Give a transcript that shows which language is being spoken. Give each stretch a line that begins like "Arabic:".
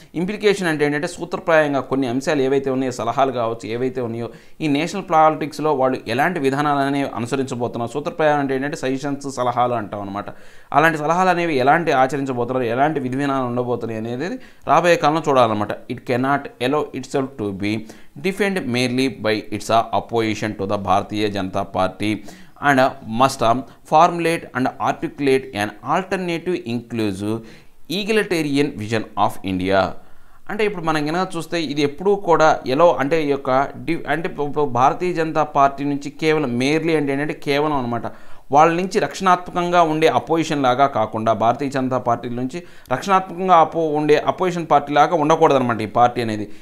Telugu: Implication అంటే ఏంటంటే సూత్రప్రాయంగా కొన్ని అంశాలు ఏవైతే ఉన్నాయో, సలహాలు కావచ్చు ఏవైతే ఉన్నాయో, ఈ నేషనల్ పాలిటిక్స్లో వాళ్ళు ఎలాంటి విధానాలు అనేవి అనుసరించబోతున్నారు. సూత్రప్రాయం అంటే ఏంటంటే సజెషన్స్, సలహాలు అంటాం అనమాట. అలాంటి సలహాలు అనేవి ఎలాంటి ఆచరించబోతున్నారు, ఎలాంటి విధి విధానాలు ఉండబోతున్నాయి అనేది రాబోయే కాలంలో చూడాలన్నమాట.
English: It cannot allow itself to be defined merely by its opposition to the Bharatiya Janata Party and must formulate and articulate an alternative inclusive egalitarian vision of India.
Telugu: అంటే ఇప్పుడు మనం కనుక చూస్తే ఇది ఎప్పుడూ కూడా ఎలా అంటే ఈ యొక్క అంటే ఇప్పుడు భారతీయ జనతా పార్టీ నుంచి కేవలం మేర్లీ అంటే ఏంటంటే కేవలం అనమాట వాళ్ళ నుంచి రక్షణాత్మకంగా ఉండే అపోజిషన్ లాగా కాకుండా, భారతీయ జనతా పార్టీ నుంచి రక్షణాత్మకంగా ఉండే అపోజిషన్ పార్టీ లాగా ఉండకూడదనమాట ఈ పార్టీ అనేది.